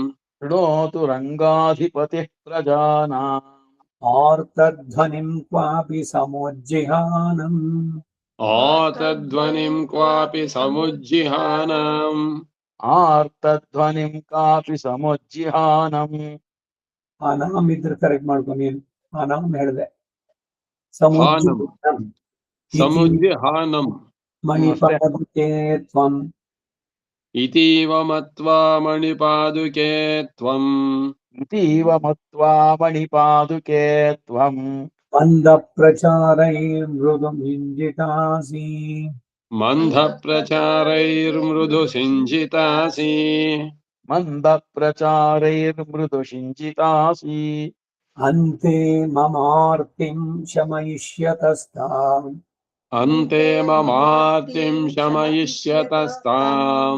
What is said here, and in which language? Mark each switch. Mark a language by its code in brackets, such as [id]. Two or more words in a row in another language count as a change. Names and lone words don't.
[sa] शृणोतु रङ्गाधिपतिः प्रजानाम् आर्तध्वनिं क्वापि समुज्जिहानम् आतध्वनिं क्वापि समुज्जिहानम् आर्तध्वनिं कापि समुज्जिहानम् [kn] ಅನಾಮ್ ಇದ್ರೆ ಕರೆಕ್ಟ್ ಮಾಡ್ಕೊ ನೀನು ಅನಾಮ್ ಹೇಳ್ದೆ [sa] हानम् ಸಮುಜ್ಜಿಹಾನಂ ಇತಿ समुज्जिहानम् ಮಣಿಪಾದುಕೆ ತ್ವಂ इतीव मत्वा मणिपादुके त्वम् इतीव मत्वा मणिपादुके त्वम् ಮಂದ ಪ್ರಚಾರೈರ್ಮೃದು ಮಿಂಜಿತಾಸಿ मन्दप्रचारैर्मृदुसिञ्जितासि मन्दप्रचारैर्मृदुषिञ्जितासि ಅಂತೆ ಮಮಾರ್ತಿಂ ಶಮಯಿಷ್ಯತಸ್ತಾಂ अन्ते ममार्तिं शमयिष्यतस्ताम्